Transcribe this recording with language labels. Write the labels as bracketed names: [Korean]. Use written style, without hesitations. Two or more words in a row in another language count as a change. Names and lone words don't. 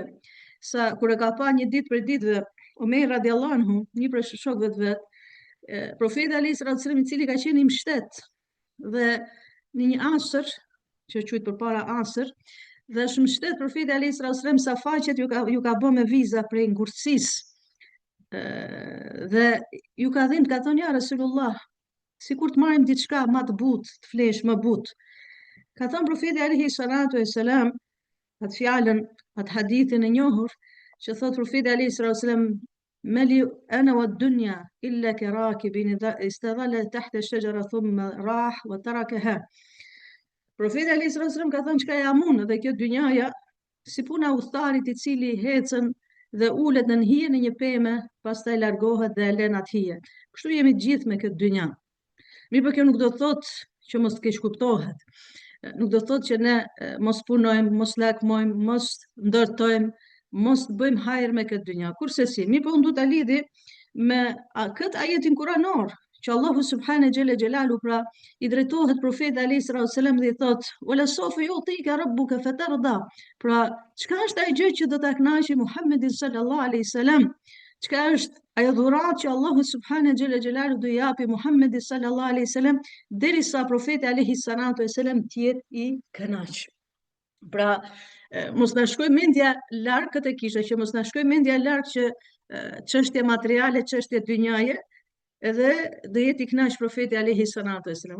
[Albanian] Sa kur e ka pa një ditë për ditëve Omer [Arabic] رضي الله عنه, [Albanian] një prej shokëve të vet, profeti [Arabic] عليه الصلاة والسلام [Albanian] i cili ka qenë i mbështet dhe në një asër që quhet përpara asër, dhe është mbështet profeti [Arabic] عليه الصلاة والسلام [Albanian] sa faqet ju ka bë me viza prej ngurtësisë. Dhe ju ka dhënë, ka thonë [Arabic] يا رسول الله, [Albanian] sikur të marrim diçka më të butë, të flesh më butë. Ka thënë profeti [Arabic] عليه الصلاة والسلام [Albanian] atë fjalën, atë hadithin e njohur që thot profeti [Arabic] عليه الصلاة والسلام ما لي أنا والدنيا إلا كراكب استظل تحت شجرة ثم راح وتركها. [Albanian] Profeti [Arabic] عليه الصلاة والسلام [Albanian] ka thënë çka jam unë dhe kjo dynjaja si puna udhëtarit i cili hecën dhe ulet në hije në një pemë, pastaj largohet dhe e lën atë hije. Kështu jemi të gjithë me këtë dynja. Mirë, por kjo nuk do të thotë që mos të keq kuptohet. Nuk do të thotë që ne mos punojmë, mos lakmojmë, mos ndërtojmë, mos bëjmë hajër me këtë dynja. Kurse si, mirë, po unë du ta lidhi me këtë ajetin kuranor, që Allahu [Arabic] سبحانه جل جلاله [Albanian] pra i drejtohet profetit [Arabic] عليه الصلاة والسلام [Albanian] dhe i thot [Arabic] ولسوف يعطيك ربك فترضى. [Albanian] Pra, çka është ajo gjë që do ta kënaqë Muhammedin [Arabic] صلى الله عليه وسلم? [Albanian] Çka është ajo dhuratë që Allahu [Arabic] سبحانه جل جلاله [Albanian] do i japi Muhammedit [Arabic] صلى الله عليه وسلم [Albanian] derisa profeti [Arabic] عليه الصلاة والسلام [Albanian] të jetë i kënaq. Pra, mos na shkoj mendja larg këtë kisha, që mos na shkoj mendja larg që çështje materiale, çështje dynjaje, edhe do jetë i kënaq profeti [Arabic] عليه الصلاة والسلام.